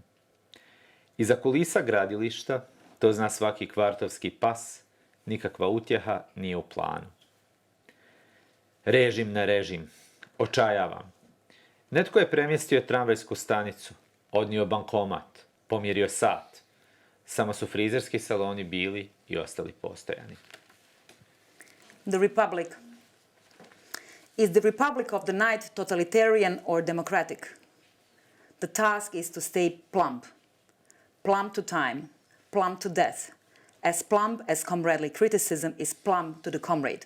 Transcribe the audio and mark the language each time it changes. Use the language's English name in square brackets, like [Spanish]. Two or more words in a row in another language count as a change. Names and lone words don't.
[Croatian] Iza kulisa gradilišta, to zna svaki kvartovski pas, nikakva utjeha nije u planu. Režim na režim. Očajavam. Netko je premjestio tramvajsku stanicu, odnio bankomat, pomjerio sat. Samo su frizerski saloni bili i ostali postojani. [English] The Republic. Is the Republic of the Night totalitarian or democratic? The task is to stay plump. Plump to time, plump to death, as plump as comradely criticism is plump to the comrade.